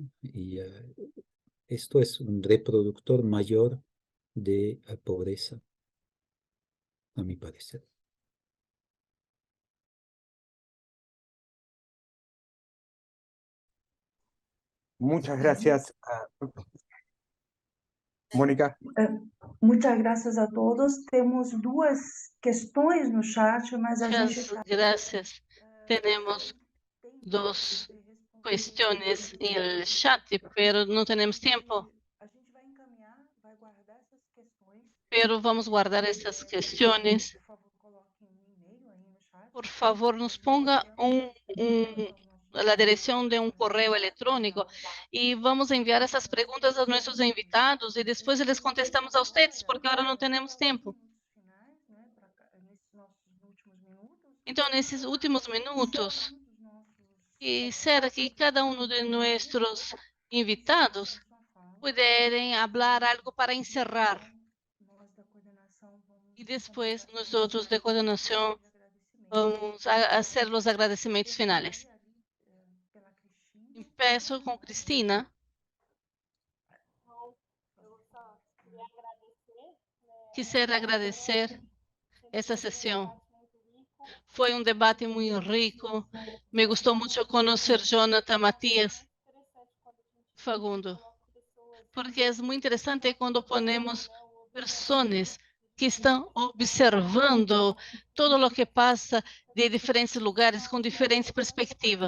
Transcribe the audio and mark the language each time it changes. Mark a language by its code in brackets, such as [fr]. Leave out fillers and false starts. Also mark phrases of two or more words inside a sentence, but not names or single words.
[es] Y esto es un reproductor mayor de pobreza, a mi parecer. Muchas gracias, Mônica. Muchas gracias a todos. [pt] Temos 2 questões no chat, mas a gente [es] Muchas gracias. Tenemos 2 cuestiones en el chat, pero no tenemos tiempo. [pt] A gente vai encaminhar, vai guardar essas questões. [es] Pero vamos guardar estas cuestiones. [pt] Por favor, coloquem um e-mail aí no chat. [es] Por favor, nos ponga la dirección de un correo electrónico y vamos a enviar esas preguntas a nuestros invitados y después les contestamos a ustedes, porque ahora no tenemos tiempo. Entonces, en esos últimos minutos, quisiera que cada uno de nuestros invitados pudieran hablar algo para encerrar. Y después nosotros de coordinación vamos a hacer los agradecimientos finales. Empiezo con Cristina. [pt] Eu só queria agradecer. [es] Quisiera agradecer esta sesión. [pt] Muito rico Foi um debate muito rico. Me gostou muito conhecer Jonathan Matias Fagundo, porque é muito interessante quando ponemos pessoas que estão observando todo o que passa de diferentes lugares com diferentes perspectivas.